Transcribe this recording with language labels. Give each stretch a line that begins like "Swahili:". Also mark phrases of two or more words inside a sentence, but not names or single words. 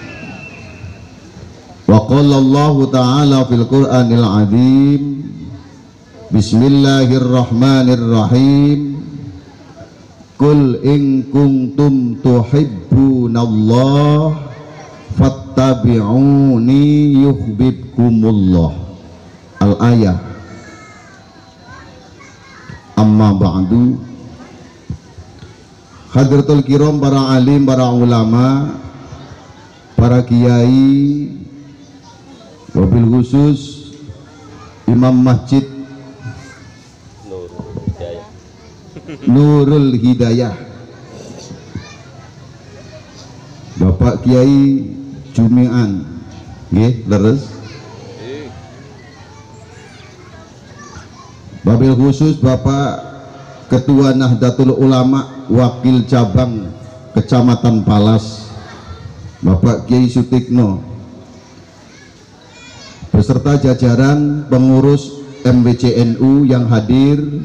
Arabic: وقال الله تعالى في القرآن العظيم، بسم الله الرحمن الرحيم، قل إن كنتم تحبون الله فاتبعوني يحببكم الله. الآية. أما بعد. حضرات الكرام,
Indonesian: para alim, para ulama, para kiai,
Arabic: وبالخصوص
Indonesian: Imam Masjid Nurul Hidayah, Bapak Kiai Jumian,
Javanese: nggih, leres.
Arabic: وبالخصوص
Indonesian: Bapak Ketua Nahdlatul Ulama, Wakil Cabang Kecamatan Palas, Bapak Kiai Sutikno beserta jajaran pengurus MBCNU yang hadir,